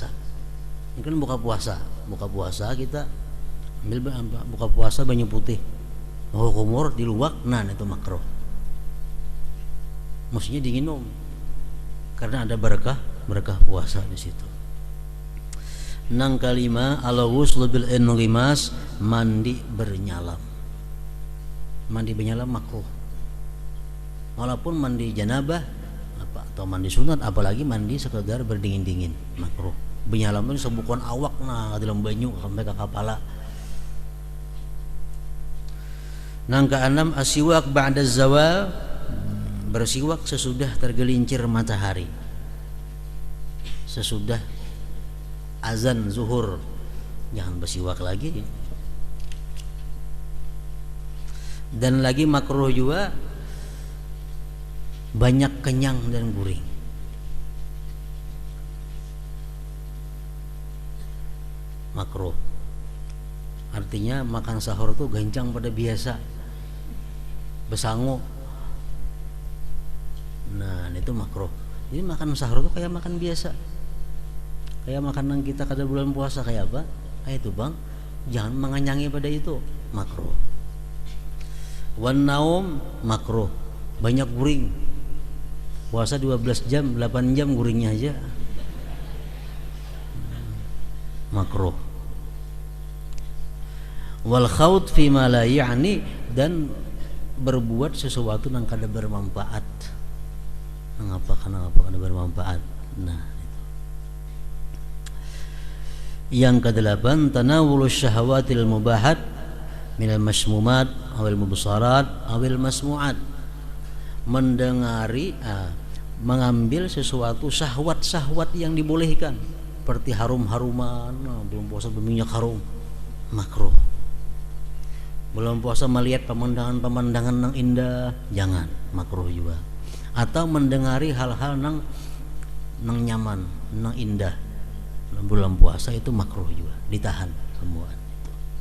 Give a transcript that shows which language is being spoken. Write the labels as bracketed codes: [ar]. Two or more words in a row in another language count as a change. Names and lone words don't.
[bjn] Ini kan buka puasa kita ambil buka puasa banyu putih. Oh, kumur diluak, nah itu makruh. Mestinya diminum karena ada berkah puasa di situ. Nang kalima [ar] الغسل بالانغماس, [bjn] mandi bernyalam. Mandi bernyalam makruh. Walaupun mandi janabah atau mandi sunat, apalagi mandi sekedar berdingin-dingin, makruh. Bernyalam itu sebukan awak nah dalam banyu sampai ke kepala. Nang keenam [ar] السواك بعد الزوال, [bjn] bersiwak sesudah tergelincir matahari, sesudah azan zuhur, jangan bersiwak lagi. Dan lagi makruh juga banyak kenyang dan gurih. Makruh artinya makan sahur tuh gancang pada biasa, besangu. Nah itu makruh. Jadi makan sahur tuh kayak makan biasa, kayak makanan kita kada bulan puasa kayak apa? Kayak itu bang, jangan menganyangi pada itu, makruh. [ar] والنوم [bjn] makruh, banyak guring. Puasa 12 jam, 8 jam guringnya aja, makruh. [ar] والخوض فيما لا يعني, [bjn] dan berbuat sesuatu yang kada bermanfaat. Kenapa kada bermanfaat? Nah, itu. [id] Yang kedelapan, [ar] تناول الشهوات المباحات من المشمومات أو المبصرات أو المسموعات, [bjn] mendengari mengambil sesuatu syahwat-syahwat yang dibolehkan seperti harum-haruman. Nah, belum puasa berminyak harum, makruh. Belum puasa melihat pemandangan-pemandangan yang indah, jangan, makruh juga. Atau mendengari hal-hal nang nyaman, nang indah, bulan puasa itu makruh juga, ditahan semua itu.